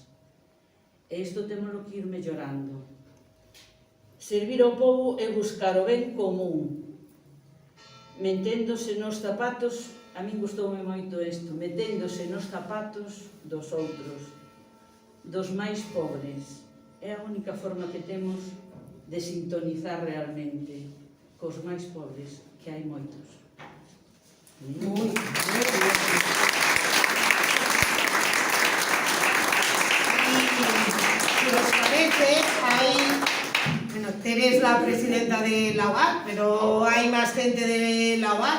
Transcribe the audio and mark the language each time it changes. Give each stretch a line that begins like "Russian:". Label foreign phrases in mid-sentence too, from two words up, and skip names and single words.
Galician: E isto temos que ir mellorando. Servir ao pobo é buscar o ben común, meténdose nos zapatos, a min gustoume moito isto, meténdose nos zapatos dos outros, dos máis pobres. É a única forma que temos de sintonizar realmente cos máis pobres, que hai moitos.
Spanish: Muy bien. Si os parece, bueno, Tere es la presidenta de la UAC, pero hay más gente de la UAC.